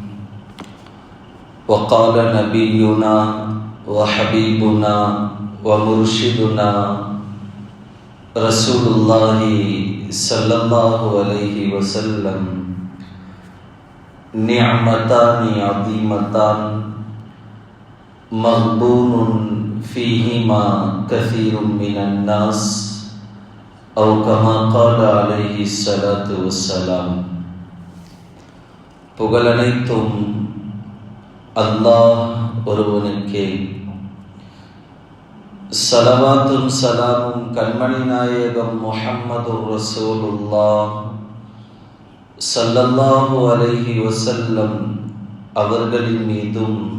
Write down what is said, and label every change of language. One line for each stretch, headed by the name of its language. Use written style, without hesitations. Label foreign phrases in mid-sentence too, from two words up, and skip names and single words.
Arabic: وقال نبينا وحبيبنا ومرشدنا رسول الله صلى الله عليه وسلم: نعمتان عظيمتان مغبون فيهما كثير من الناس، أو كما قال عليه الصلاة والسلام.
Tamil: புகழனைத்தும் அல்லாஹ் ஒருவனுக்கே. ஸலவாத்தும் ஸலாமும் கண்மணி நாயகம்
Arabic: محمد رسول الله صلى الله عليه وسلم
Tamil: அவர்களின் மீதும்,